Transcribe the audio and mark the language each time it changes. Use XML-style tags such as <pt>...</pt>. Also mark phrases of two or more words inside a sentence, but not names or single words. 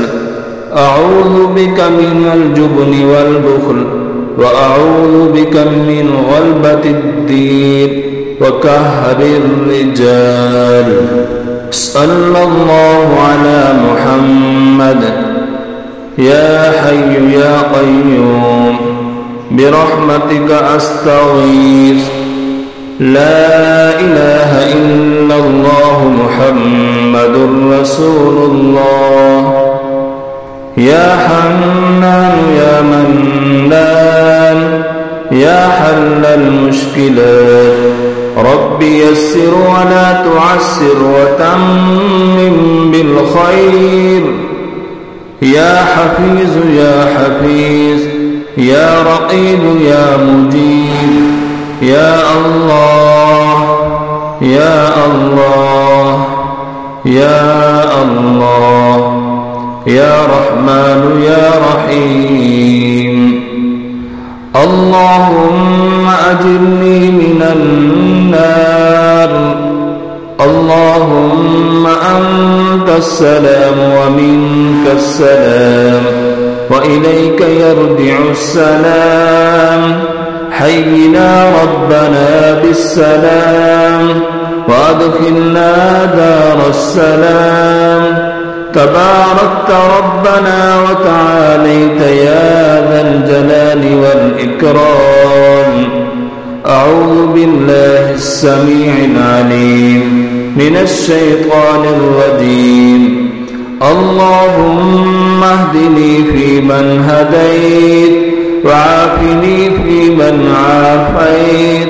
<ar>أعوذ بك من الجبن والبخل وأعوذ بك من غلبة الدين وقهر الرجال. صلى الله على محمد يا حي يا قيوم برحمتك أستغيث لا إله إلا الله محمد رسول الله يا حنان يا منان يا حلال المشكلات رب يسر ولا تعسر وتمم بالخير يا حفيظ يا حفيظ يا رقيب يا مجيب يا الله يا الله يا الله يا رحمن يا رحيم. اللهم أجرني من النار. اللهم أنت السلام ومنك السلام وإليك يرجع السلام. حينا ربنا بالسلام وأدخلنا دار السلام. تباركت ربنا وتعاليت يا ذا الجلال والإكرام. بالله السميع العليم من الشيطان الرجيم. اللهم اهدني فيمن هديت، وعافني فيمن عافيت،</ar>